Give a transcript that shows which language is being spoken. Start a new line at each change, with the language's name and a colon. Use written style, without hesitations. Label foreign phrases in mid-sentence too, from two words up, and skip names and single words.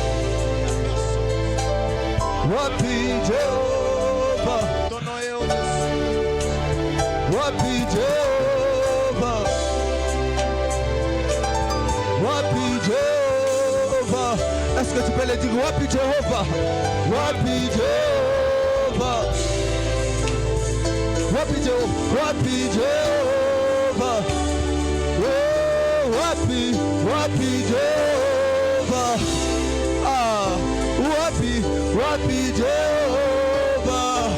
Swahili: Wapi Jehovah. Wapi Jehovah. Wapi Jehovah.
French: Est-ce que tu peux le dire?
Swahili: Wapi Jehovah. Wapi Jehovah. Wapi Jehovah. Wapi Jehovah. Oh, Wapi. Wapi Jehovah. Ah, Wapi. Wapi Jehovah.